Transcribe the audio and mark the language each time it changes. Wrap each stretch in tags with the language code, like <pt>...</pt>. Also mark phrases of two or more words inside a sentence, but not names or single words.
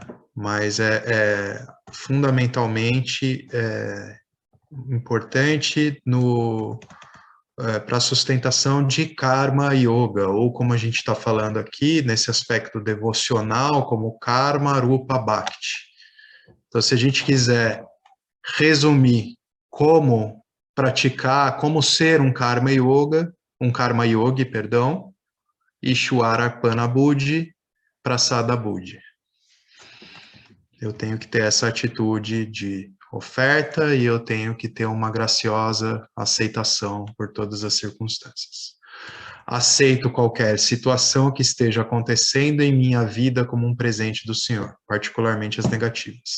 <pt>Mas fundamentalmente importante no para a sustentação de</pt> <sa>कर्म योग,</sa> <pt>ou como a gente está falando aqui, nesse aspecto devocional, como</pt> <sa>कर्म रूप भक्ति.</sa> <pt>Então, se a gente quiser resumir como praticar, como ser um</pt> <sa>कर्म योगी,</sa> <pt>perdão,</pt> <sa>ईश्वर अर्पण बुद्धि, प्रसाद बुद्धि.</sa> <pt>Eu tenho que ter essa atitude de oferta e eu tenho que ter uma graciosa aceitação por todas as circunstâncias. Aceito qualquer situação que esteja acontecendo em minha vida como um presente do Senhor, particularmente as negativas.</pt>